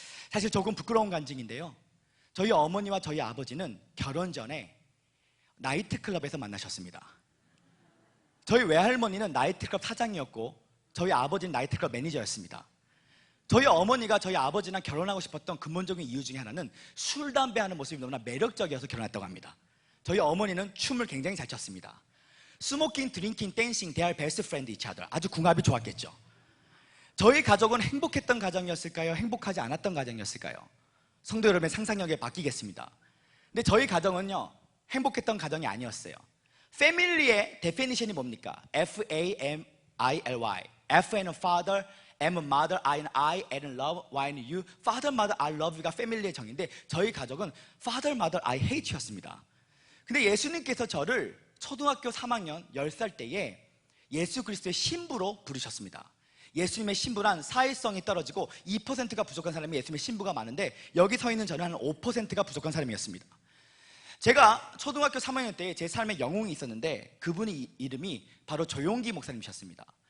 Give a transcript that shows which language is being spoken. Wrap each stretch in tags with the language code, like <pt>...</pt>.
<ko>사실 조금 부끄러운 간증인데요, 저희 어머니와 저희 아버지는 결혼 전에 나이트클럽에서 만나셨습니다. 저희 외할머니는 나이트클럽 사장이었고 저희 아버지는 나이트클럽 매니저였습니다. 저희 어머니가 저희 아버지랑 결혼하고 싶었던 근본적인 이유 중에 하나는 술, 담배 하는 모습이 너무나 매력적이어서 결혼했다고 합니다. 저희 어머니는 춤을 굉장히 잘 췄습니다.</ko> <en>스모킹, 드링킹, 댄싱, they are best friend each other.</en> <ko>아주 궁합이 좋았겠죠. 저희 가족은 행복했던 가정이었을까요? 행복하지 않았던 가정이었을까요? 성도 여러분의 상상력에 맡기겠습니다. 근데 저희 가정은요, 행복했던 가정이 아니었어요. 패밀리의 데피니션이 뭡니까?</ko> <en>F-A-M-I-L-Y. F는 father, M은 mother, I는 I, L은 love, Y는 you. Father, mother, I love you</en> <ko>가 패밀리의 정의인데 저희 가족은</ko> <en>father, mother, I hate you</en> <ko>였습니다. 근데 예수님께서 저를 초등학교 3학년 10살 때에 예수 그리스도의 신부로 부르셨습니다. 예수님의 신부란 사회성이 떨어지고 2%가 부족한 사람이 예수님의 신부가 많은데 여기 서 있는 저는 한 5%가 부족한 사람이었습니다. 제가 초등학교 3학년 때 제 삶에 영웅이 있었는데 그분의 이름이 바로 조용기 목사님이셨습니다.</ko>